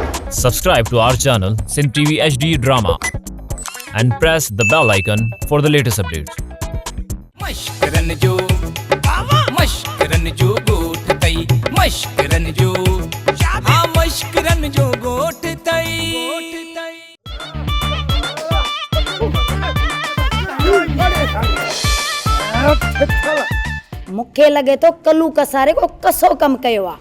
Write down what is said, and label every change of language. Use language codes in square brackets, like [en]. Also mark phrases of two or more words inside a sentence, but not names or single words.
[en] Subscribe to our channel Sin TV HD Drama and press the bell icon for the latest updates. [sd] मश्करन जो गोठ तई मश्करन जो हाँ मश्करन जो गोठ तई मूंखे लॻे थो कलू कसारे को कसो कम कयो आहे।